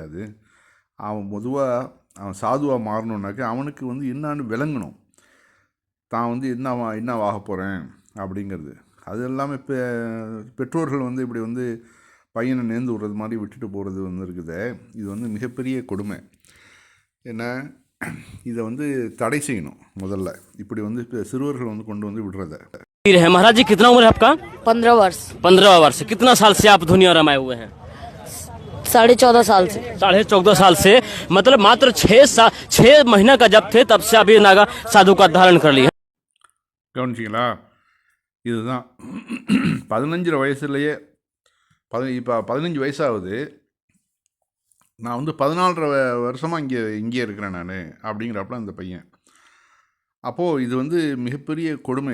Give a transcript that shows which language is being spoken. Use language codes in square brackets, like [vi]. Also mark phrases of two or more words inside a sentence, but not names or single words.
[ta] அது அவன் பொதுவாக அவன் சாதுவாக மாறணுன்னாக்க அவனுக்கு வந்து என்னான்னு விளங்கணும், தான் வந்து என்னவாக போகிறேன் அப்படிங்கிறது. அது எல்லாமே பெற்றோர்கள் வந்து இப்படி வந்து பையனை நேர்ந்து விடுறது மாதிரி விட்டுட்டு போகிறது வந்து இருக்குது. இது வந்து மிகப்பெரிய கொடுமை. ஏன்னா இதை வந்து தடை செய்யணும் முதல்ல. இப்படி வந்து சிறுவர்கள் வந்து கொண்டு வந்து விடுறத. [hi] महाराज जी, कितना उम्र है आपका? 15 वर्ष। 15 वर्ष। कितना साल से आप दुनिया रमाए हुए हैं? 14.5 साल से। 14.5 साल से, मतलब मात्र 6 महीना का जब थे तब से अभी नागा साधु का धारण कर लिया। [ta] கவனிச்சிங்களா? இதுதான் 15 வயசுலேயே இப்போ 15 வயசாகுது. நான் வந்து 14 வருஷமாக இங்கே இருக்கிறேன் நான் அப்படிங்கிறப்பல அந்த பையன். அப்போது இது வந்து மிகப்பெரிய கொடுமை.